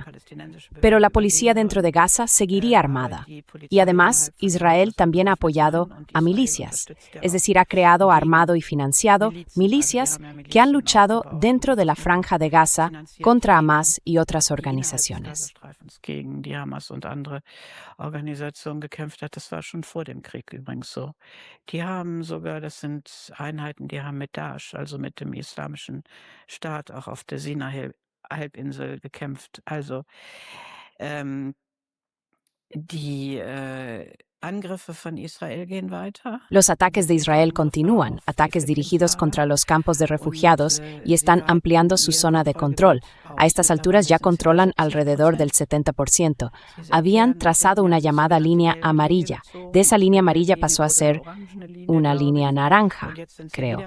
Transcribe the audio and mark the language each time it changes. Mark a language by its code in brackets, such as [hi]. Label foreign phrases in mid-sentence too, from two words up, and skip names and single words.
[es] Pero la policía dentro de Gaza seguiría armada. Y además, Israel también ha apoyado a milicias, es decir, ha creado, armado y financiado milicias que han luchado dentro de la Franja de Gaza contra Hamas y otras organizaciones. [de] Gegen die Hamas und andere Organisationen gekämpft hat. Das war schon vor dem Krieg übrigens so. Die haben sogar, das sind Einheiten, die haben mit Daesh, also mit dem Islamischen Staat, auch auf der Sinai-Halbinsel gekämpft. Also die Angriffe von Israel gehen weiter. [es] Los ataques de Israel continúan, ataques dirigidos contra los campos de refugiados y están ampliando su zona de control. A estas alturas ya controlan alrededor del 70%. Habían trazado una llamada línea amarilla. De esa línea amarilla pasó a ser una línea naranja, creo.